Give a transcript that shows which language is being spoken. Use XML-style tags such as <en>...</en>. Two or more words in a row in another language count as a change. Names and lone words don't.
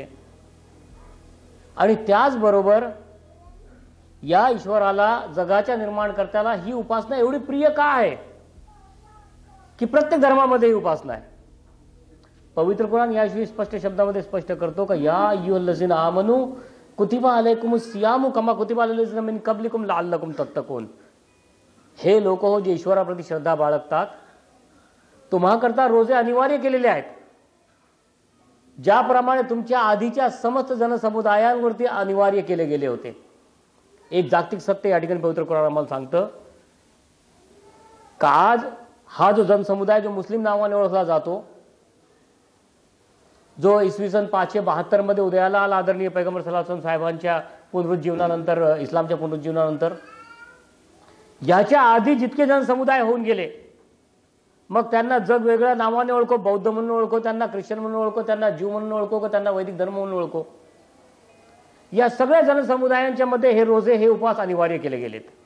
<mr>आणि त्याचबरोबर या ईश्वराला, जगाच्या निर्माणकर्त्याला ही उपासना एवढी प्रिय का आहे की प्रत्येक धर्मामध्ये ही उपासना आहे. पवित्र कुराण याविषयी स्पष्ट शब्दामध्ये स्पष्ट करतो का</mr> <ar>يا أيها الذين آمنوا كتب عليكم الصيام كما كتب على الذين من قبلكم لعلكم تتقون.</ar> <mr>हे लोक हो जे ईश्वराप्रती श्रद्धा बाळगतात, तुम्हाकरता रोजे अनिवार्य केलेले आहेत, ज्याप्रमाणे तुमच्या आधीच्या समस्त जनसमुदायांवरती अनिवार्य केले गेले होते. एक जागतिक सत्य या ठिकाणी पवित्र कुराण आम्हाला सांगतं का आज हा जो जनसमुदाय जो मुस्लिम नावाने ओळखला जातो, जो इसवी सन 572 मध्ये उदयाला आला आदरणीय पैगंबर</mr> <ar>صلى الله عليه وسلم</ar> <mr>साहेबांच्या पुनरुज्जीवनानंतर, इस्लामच्या पुनरुज्जीवनानंतर, याच्या आधी जितके जनसमुदाय होऊन गेले, मग त्यांना जग वेगळ्या नावाने ओळखो, बौद्ध म्हणून ओळखो, त्यांना ख्रिश्चन म्हणून ओळखो, त्यांना ज्यू म्हणून ओळखो, का त्यांना वैदिक धर्म म्हणून ओळखो, या सगळ्या जनसमुदायांच्या मध्ये हे रोजे, हे उपवास अनिवार्य केले गेलेत.</mr>